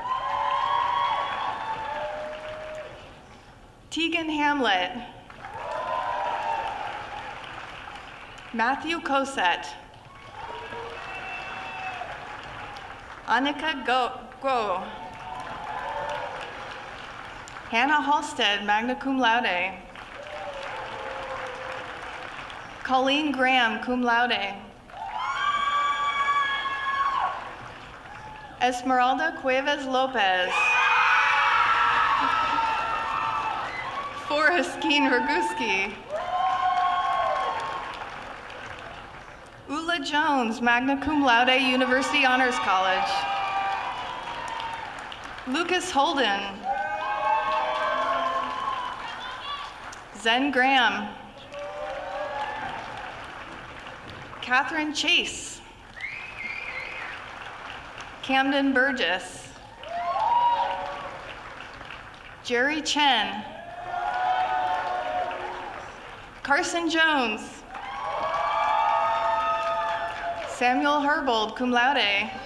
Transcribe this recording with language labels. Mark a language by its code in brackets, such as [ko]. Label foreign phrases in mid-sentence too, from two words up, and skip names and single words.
[en] Tegan Hamlet, Matthew Cosette, Annika Go, Hannah Halstead, [la] magna cum laude, [en] Colleen Graham, [la] cum laude, [en] Esmeralda Cuevas Lopez, Forrest Keen Roguski, Ula Jones, [la] magna cum laude, [en] University Honors College, Lucas Holden, Zen Graham, Catherine Chase, Camden Burgess, Jerry Chen, Carson Jones, Samuel Herbold, [la] cum laude,